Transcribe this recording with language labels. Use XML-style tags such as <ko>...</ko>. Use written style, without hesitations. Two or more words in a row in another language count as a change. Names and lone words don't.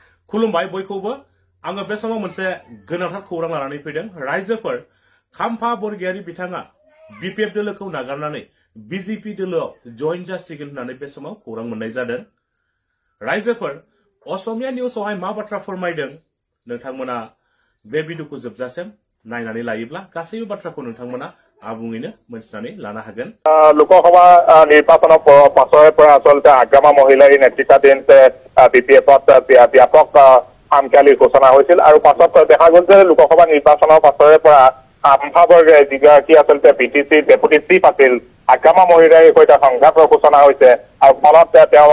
<brx>खुलुमबाय बयखौबो आङो बे समाव मोनसे गोनांथार खौरां लानानै फैदों रायजोफोर खाम्फा बरगयारि बिथाङा बिपिएफ दोलोखौ नागारनानै बिजेपि दोलोआव जइन जासिगोन होननानै बे समाव खौरां मोननाय जादों रायजोफोर असमिया निउसावहाय मा बाथ्रा फोरमायदों नोंथांमोना बे भिडिअखौ जोबजासिम नायनानै लायोब्ला गासैबो बाथ्राखौ नोंथांमोना आबुङैनो मोनथिनानै लानो हागोन</brx> <as>लोकसभा निर्वाचনৰ পাছৰে পৰা আসলতে আগ্ৰামা মহিলাৰ নেতৃত্বাধীন বিপিএফত ব্যাপক আমকালি ঘোষণা হৈছিল আৰু পাছত দেখা গ'ল যে লোকসভা নিৰ্বাচনৰ পাছৰে পৰা খাম্ফা বৰগয়াই যিগৰাকী আসলতে বিটিচি ডেপুটি চিফ আছিল আগ্ৰামা মহিলাৰ সৈতে সংঘাতৰ ঘোষণা হৈছে আৰু ফলত তেওঁ</as>